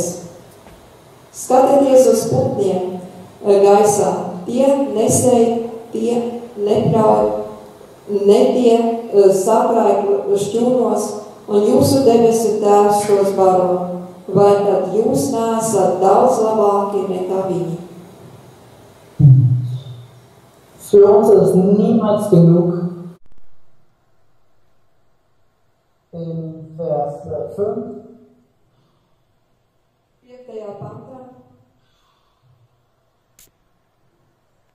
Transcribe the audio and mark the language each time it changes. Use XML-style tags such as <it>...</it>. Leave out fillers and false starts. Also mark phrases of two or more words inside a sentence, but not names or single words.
<lv>Skatieties uz putniem gaisā, tie nesēj, tie nepļauj, ne tie sakrāj šķūnos, un jūsu debesu tēvs tos baro, vai tad jūs neesat daudz labāki nekā viņi?</lv> <de>Für uns ist niemals genug. In Vers 5.</de> <lv>5. pantā.</lv>